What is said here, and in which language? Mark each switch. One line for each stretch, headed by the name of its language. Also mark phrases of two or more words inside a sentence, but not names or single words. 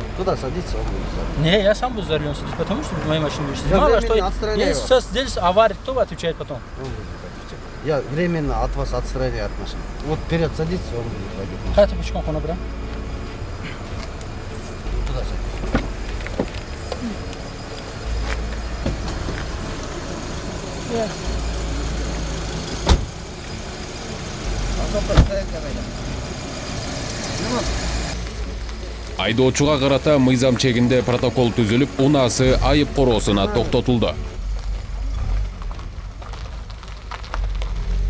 Russian: Туда садиться, он будет. Не, я сам буду за рулем сидеть, потому что моя машина будет сидеть. Я Мало что, временно отстраняю если вас. сейчас здесь авария, кто отвечает потом? Он будет отвечать. Я временно от вас отстраняю от машины. Вот вперед садиться, он будет пойдет. Как ты почему он набрал? Туда садись.
Kyrgyz: Айдоочуга карата мыйзам чегинде протокол түзүлүп, унаасы айып короосуна токтотулду.